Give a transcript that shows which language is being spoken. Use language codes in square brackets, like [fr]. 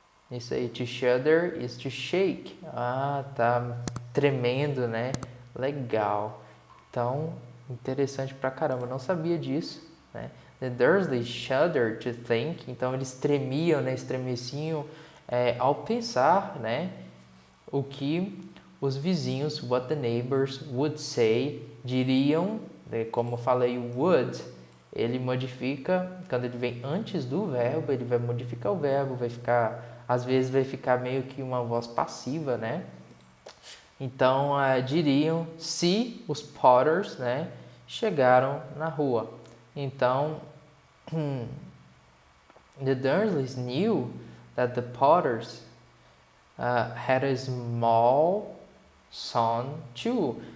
[pt] Isso aí, [en] to shudder is to shake. [pt] Tá tremendo, né? Legal. Então, interessante pra caramba, não sabia disso, né? [en] The Dursleys shuddered to think. [pt] Então, eles tremiam, né? Estremeciam ao pensar, né? O que os vizinhos, [en] what the neighbors would say, [pt] diriam, né? Como eu falei, would, ele modifica, quando ele vem antes do verbo, ele vai modificar o verbo, às vezes vai ficar meio que uma voz passiva, né? Então, diriam se os Potters, né, chegaram na rua. [en] Então, the Dursleys knew that the Potters had a small son too.